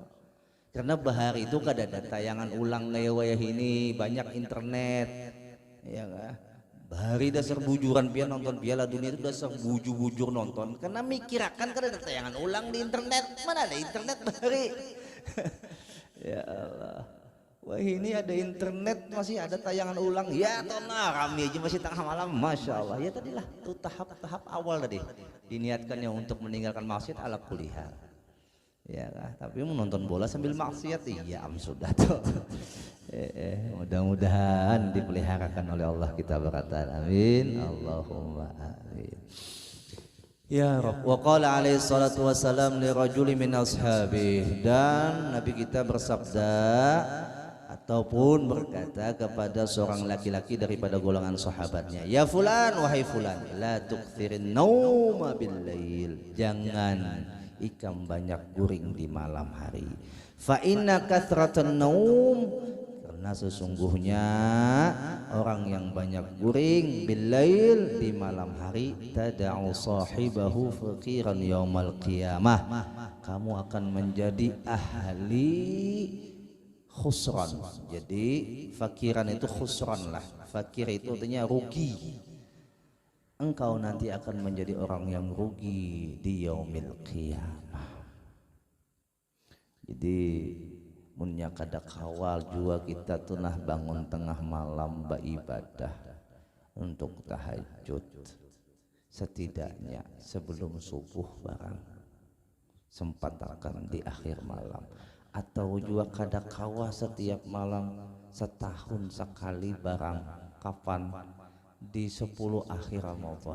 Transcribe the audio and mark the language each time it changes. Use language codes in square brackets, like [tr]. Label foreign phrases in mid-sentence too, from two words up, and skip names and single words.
[bjn] Karena bahari itu kada ada tayangan ulang kayak wayah ini, banyak internet. [id] Ya kan? [bjn] Bahari dasar bujuran pian nonton Piala Dunia itu dasar bujur nonton karena mikirakan kan ada tayangan ulang di internet, mana ada internet bahari. [ar] يا الله, [bjn] wah ini ada internet masih ada tayangan ulang ya tona kami aja masih tengah malam, masya Allah. [id] Ya tadilah itu tahap awal tadi diniatkannya untuk meninggalkan maksiat [ar] على كل حال. [id] Ya kan? Tapi menonton bola sambil maksiat iya sudah tuh. Mudah-mudahan dipeliharakan oleh Allah, kita berkata amin, [ar] اللهم آمين. يا رب. وقال عليه الصلاة والسلام لرجل من أصحابه, [id] dan Nabi kita bersabda ataupun berkata kepada seorang laki-laki daripada golongan sahabatnya, [ar] يا فلان, [id] wahai fulan, [ar] لا تكثر النوم بالليل, [bjn] jangan ikam banyak guring di malam hari. [ar] فإن كثرة النوم, [id] karena sesungguhnya orang yang banyak guring bilail di malam hari, [ar] تدع صاحبه فقيرا يوم القيامة, [id] kamu akan menjadi ahli khusran. Jadi fakiran itu khusran lah, fakir itu artinya rugi. Engkau nanti akan menjadi orang yang rugi di [ar] يوم القيامة. [bjn] Jadi munnya kada kawal jua kita tunah bangun tengah malam beribadah untuk tahajud, setidaknya sebelum subuh barang sempat akan di akhir malam, atau juga kada kawa setiap malam setahun sekali barang kapan di 10 akhir Ramadan.